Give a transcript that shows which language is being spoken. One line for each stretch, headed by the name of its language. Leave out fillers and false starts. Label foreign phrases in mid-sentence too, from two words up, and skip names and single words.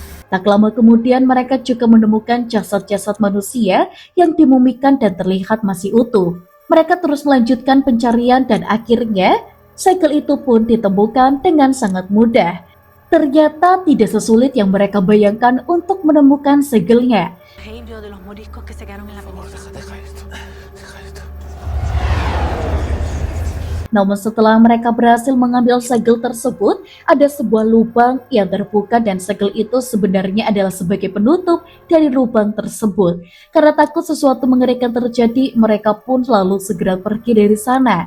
Indonesian: Tak lama kemudian mereka juga menemukan jasad-jasad manusia yang dimumikan dan terlihat masih utuh. Mereka terus melanjutkan pencarian dan akhirnya segel itu pun ditemukan dengan sangat mudah. Ternyata tidak sesulit yang mereka bayangkan untuk menemukan segelnya.
Spanish: Ejemplo de los moriscos que se quedaron en la península.
Indonesian: Namun setelah mereka berhasil mengambil segel tersebut, ada sebuah lubang yang terbuka dan segel itu sebenarnya adalah sebagai penutup dari lubang tersebut. Karena takut sesuatu mengerikan terjadi, mereka pun lalu segera pergi dari sana.